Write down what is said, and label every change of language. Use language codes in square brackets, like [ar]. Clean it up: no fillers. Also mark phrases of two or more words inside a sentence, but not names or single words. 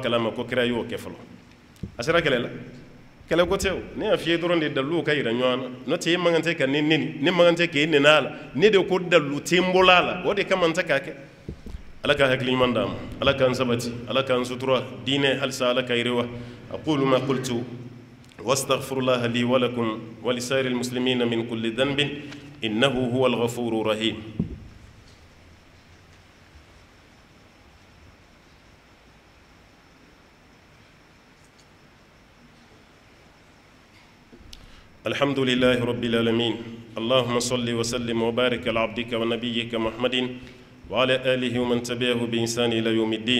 [bm] kalama ko kira y'o kɛ fɔlɔ a sera kɛlɛ la kɛlɛ ko tɛ o ne y'a f'i ye dɔrɔn de daliluw ka yira ɲɔgɔn na n'o tɛ e man kan tɛ ka ne neni ne man kan tɛ k'e nɛnɛ a la ne de ko dalilu tɛ n bolo a la o de kama n tɛ k'a kɛ ala ka hakili ɲuman d'an ma ala k'an sabati ala k'an sutura diinɛ halisa ala ka yiriwa [ar] أقول ما قلت وأستغفر الله لي ولكم ولسائر المسلمين من كل ذنب إنه هو الغفور الرحيم الحمد لله رب العالمين اللهم صل وسلم وبارك على عبدك ونبيك محمد وعلى آله ومن تبعه بإحسان إلى يوم الدين